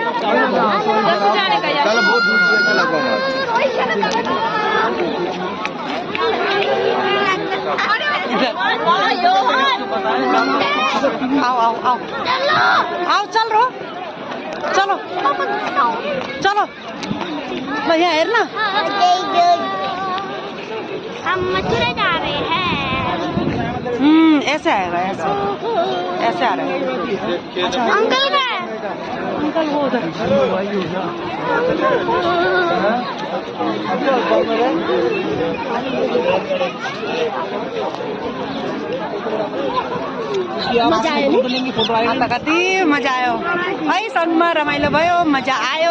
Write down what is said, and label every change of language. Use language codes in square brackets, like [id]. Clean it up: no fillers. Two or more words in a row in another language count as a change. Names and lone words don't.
[hi] चलो बहुत दूर से चला आओ आओ आओ आओ चल रो चलो चलो [ne] ल यहाँ हेर्न [hi] हम मथुरा जा रहे हैं। ऐसे आएगा ऐसे आ रहा है। अच्छा अंकल का है? अंकल वो उधर [ne] मजा आयो नि? अन्त कति मजा आयो है सनमा रमाइलो भयो मजा आयो।